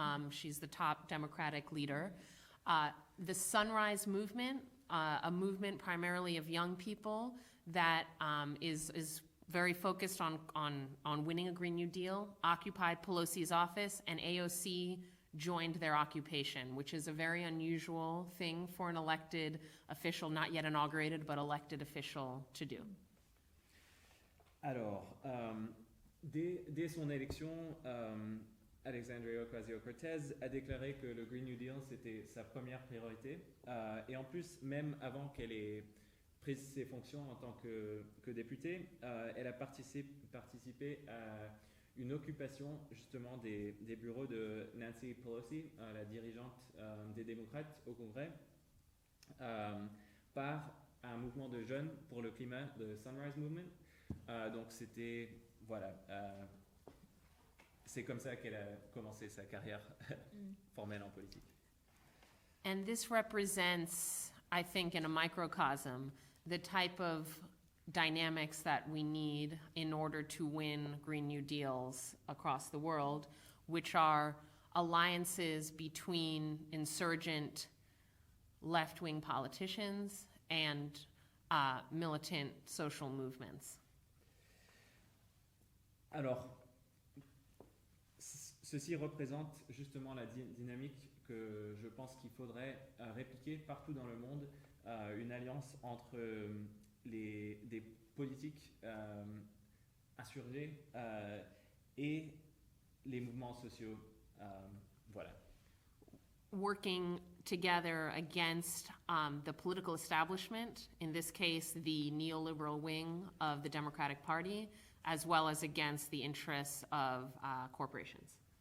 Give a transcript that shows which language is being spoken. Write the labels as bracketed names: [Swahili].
[English] She's the top Democratic leader. The Sunrise Movement, a movement primarily of young people that is very focused on winning a Green New Deal, occupied Pelosi's office, and AOC joined their occupation, which is a very unusual thing for an elected official, not yet inaugurated, but elected official to do. [French] Alors, dès son élection, Alexandria Ocasio-Cortez a déclaré que le Green New Deal, c'était sa première priorité. Et en plus, même avant qu'elle ait pris ses fonctions en tant que députée, elle a participé à une occupation justement des bureaux de Nancy Pelosi, la dirigeante des démocrates au Congrès, par un mouvement de jeunes pour le climat, le Sunrise Movement. Donc c'était, voilà, c'est comme ça qu'elle a commencé sa carrière formelle en politique. [English] And this represents, I think, in a microcosm, the type of dynamics that we need in order to win Green New Deals across the world, which are alliances between insurgent left-wing politicians and militant social movements. [French] Alors, ce ceci représente justement la dynamique que je pense qu'il faudrait répliquer partout dans le monde, une alliance entre des politiques insurgés et les mouvements sociaux. Voilà. [English] Working together against the political establishment, in this case, the neoliberal wing of the Democratic Party, as well as against the interests of corporations.